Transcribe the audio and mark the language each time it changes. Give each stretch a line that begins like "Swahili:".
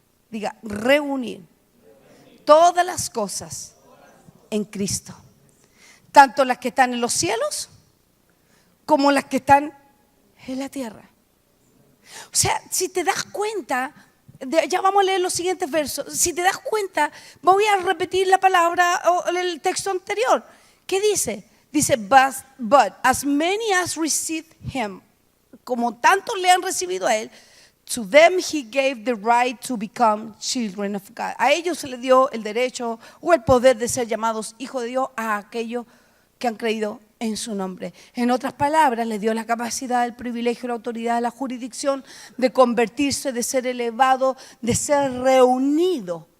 Spanish: Diga, reunir todas las cosas en Cristo, tanto las que están en los cielos como las que están en la tierra. O sea, si te das cuenta, ya vamos a leer los siguientes versos, si te das cuenta, voy a repetir la palabra o el texto anterior. ¿Qué dice? Dice,
English: but as many as received him,
Spanish: como tantos le han recibido a él,
English: to them he gave the right to become children of God.
Spanish: A ellos se les dio el derecho o el poder de ser llamados hijos de Dios a aquellos que han creído en su nombre. En otras palabras, les dio la capacidad, el privilegio, la autoridad, la jurisdicción de convertirse, de ser elevado, de ser reunido.